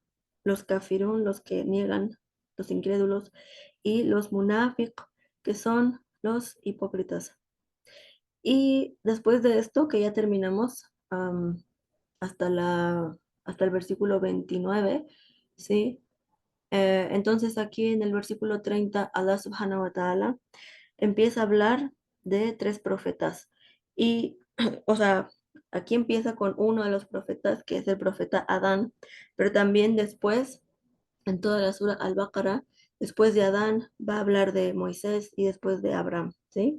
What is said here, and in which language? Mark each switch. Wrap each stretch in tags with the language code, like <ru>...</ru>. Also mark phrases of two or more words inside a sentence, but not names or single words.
<es>Los kafirun, los que niegan, los incrédulos, y los munafiq, que son los hipócritas. Y después de esto, que ya terminamos hasta hasta el versículo 29, ¿sí? Entonces aquí en el versículo 30,</es> <ar>الله سبحانه و تعالى</ar> <es>empieza a hablar de tres profetas. Y, o sea, aquí empieza con uno de los profetas, que es el profeta Adán, pero también después, en toda la sura Al-Baqarah, después de Adán va a hablar de Moisés y después de Abraham, ¿sí?</es>